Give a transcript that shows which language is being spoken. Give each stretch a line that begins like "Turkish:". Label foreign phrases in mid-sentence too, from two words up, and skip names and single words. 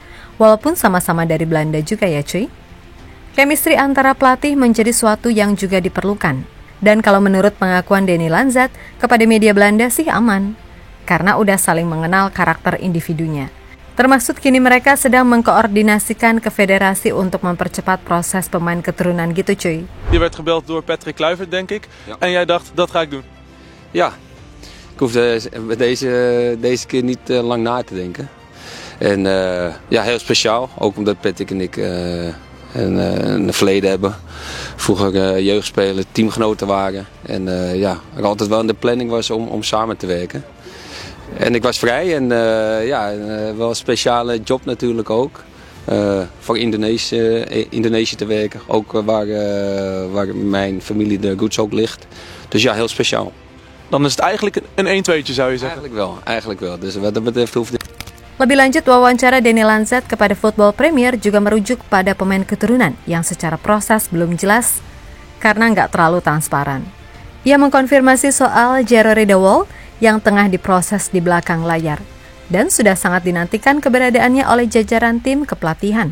Indonesian: Walaupun sama-sama dari Belanda juga ya cuy. Chemistry antara pelatih menjadi suatu yang juga diperlukan. Dan kalau menurut pengakuan Dani Lanzat kepada media Belanda sih aman, karena udah saling mengenal karakter individunya. Termasuk kini mereka sedang mengkoordinasikan ke federasi untuk mempercepat proses pemain keturunan gitu cuy.
Dutch: Je werd gebeld door Patrick Kluivert denk ik, ja. En jij dacht dat ga ik doen. Ja, ik hoefde deze keer niet lang na te denken. En ja, heel speciaal, ook omdat Patrick en ik een verleden hebben. Vroeger jeugdspeler, teamgenoten waren. En ja, er altijd wel in de planning was om samen te werken. En ik was vrij en ja, wel een speciale job natuurlijk ook. Voor Indonesië te werken, ook waar mijn familie de roots ook ligt. Dus ja, heel speciaal. Dan is het eigenlijk een 1-2'tje zou je zeggen? Eigenlijk wel. Dus wat dat betreft hoeft het...
Indonesian: Lebih lanjut, wawancara Dani Lanzat kepada Football Premier juga merujuk pada pemain keturunan yang secara proses belum jelas karena nggak terlalu transparan. Ia mengkonfirmasi soal Jairo Riedewald yang tengah diproses di belakang layar dan sudah sangat dinantikan keberadaannya oleh jajaran tim kepelatihan.